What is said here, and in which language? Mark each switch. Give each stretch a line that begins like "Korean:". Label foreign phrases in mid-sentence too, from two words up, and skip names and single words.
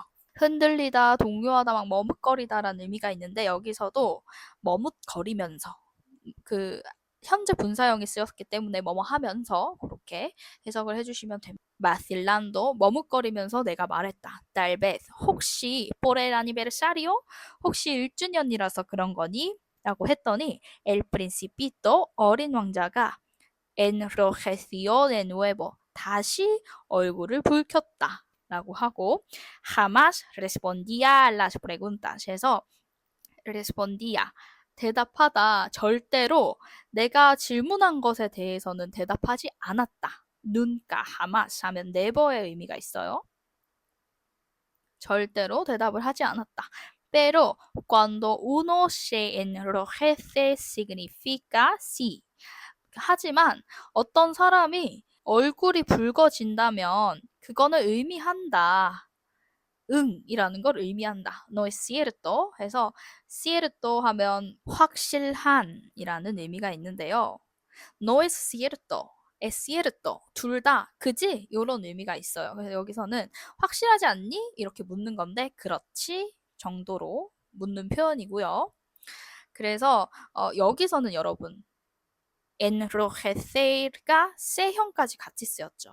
Korean: 흔들리다, 동요하다, 막 머뭇거리다라는 의미가 있는데 여기서도 머뭇거리면서 그 현재 분사형이 쓰였기 때문에 뭐뭐 하면서 그렇게 해석을 해주시면 됩니다. 마실란도 머뭇거리면서 내가 말했다. 딸베 혹시
Spanish: por aniversario
Korean: 혹시 1주년이라서 그런 거니? 라고 했더니
Spanish: el principito
Korean: 어린 왕자가
Spanish: enrojeció de nuevo
Korean: 다시 얼굴을 붉혔다. 라고 하고
Spanish: jamás respondía a las preguntas
Korean: 해서 respondía 대답하다 절대로 내가 질문한 것에 대해서는 대답하지 않았다.
Spanish: nunca, jamás
Korean: 하면 never의 의미가 있어요. 절대로 대답을 하지 않았다.
Spanish: Pero cuando uno se enrojece significa sí.
Korean: 하지만 어떤 사람이 얼굴이 붉어진다면 그거는 의미한다. 응이라는 걸 의미한다.
Spanish: No es cierto
Korean: 해서 cierto 하면 확실한이라는 의미가 있는데요.
Spanish: No es cierto, es cierto
Korean: 둘 다 그지? 이런 의미가 있어요. 그래서 여기서는 확실하지 않니? 이렇게 묻는 건데 그렇지 정도로 묻는 표현이고요. 그래서 여기서는 여러분 enrojecer가 세형까지 같이 쓰였죠.